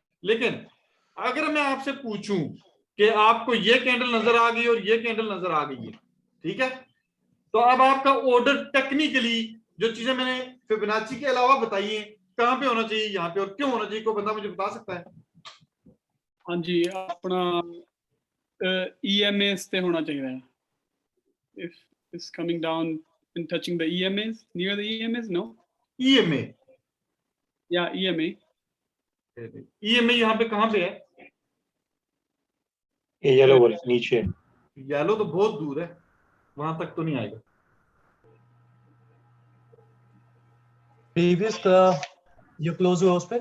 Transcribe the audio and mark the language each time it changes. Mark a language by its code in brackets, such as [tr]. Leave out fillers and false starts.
[hi] लेकिन अगर मैं आपसे पूछूं कि आपको ये कैंडल नजर आ गई और ये कैंडल नजर आ गई है, ठीक है, तो अब आपका ऑर्डर टेक्निकली जो चीजें मैंने फिबोनाची के अलावा बताई हैं, कहां पे होना चाहिए यहाँ पे और क्यों होना चाहिए, कोई बंदा मुझे बता सकता है? हाँ जी, अपना [pa] EMAs ਤੇ ਹੋਣਾ ਚਾਹੀਦਾ ਹੈ। [en] If it's coming down and touching the EMAs, near the EMAs, no? EMA? Yeah, EMA. [hi] EMA यहाँ पे कहां पे है? ये येलो वाला नीचे। येलो तो बहुत दूर है, वहां तक तो नहीं आएगा। प्रीवियस का जो क्लोज हुआ उस पे।